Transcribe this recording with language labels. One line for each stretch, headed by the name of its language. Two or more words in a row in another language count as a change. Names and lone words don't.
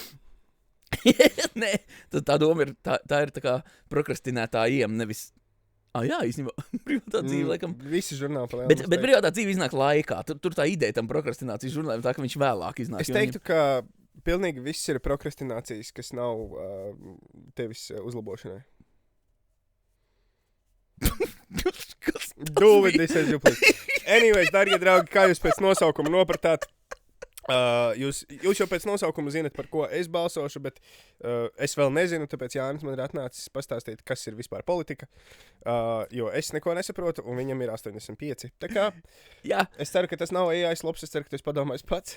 Latvian: Nē, tā doma ir, tā ir tā kā prokrastinētājiem, nevis... Jā, īstenībā, privātā dzīve, laikam. Visi žurnāli pa lielu. Bet privātā dzīve iznāk laikā. Tur tā ideja tam prokrastinācijas žurnālim, tā ka viņš vēlāk iznāk. Es teiktu, ka pilnīgi viss ir prokrastinācijas, kas nav tevis uzlabošanai.
English: Do with this as you please. Anyways,
Latvian: darbie draugi, kā jūs pēc nosaukuma nopratāt? Jūs jau pēc nosaukuma zinat, par ko es balsošu, bet es vēl nezinu, tāpēc Jānis man ir atnācis pastāstīt, kas ir vispār politika, jo es neko nesaprotu, un viņam ir 85. Tā kā es ceru, ka tas nav
English: AI slops,
Latvian: es ceru, ka tu esi padomājis pats.